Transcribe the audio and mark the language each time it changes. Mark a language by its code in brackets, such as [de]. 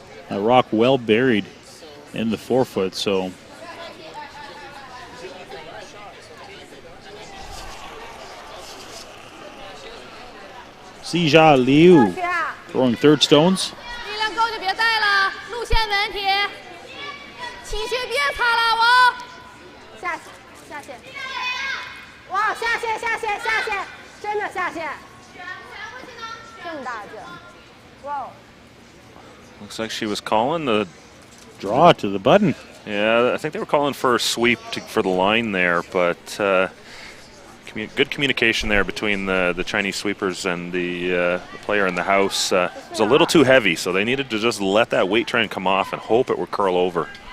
[en] A rock well buried in the 4-foot, so. Xijia Liu throwing third stones. [zh] 力量够就别带了，路线问题，起球别擦了我。下线，哇，下线，真的下线，这么大劲，哇！ [en] Looks like she was calling the Draw to the button. Yeah, I think they were calling for a sweep for the line there, but good communication there between the Chinese sweepers and the player in the house. It was a little too heavy, so they needed to just let that weight trend come off and hope it would curl over.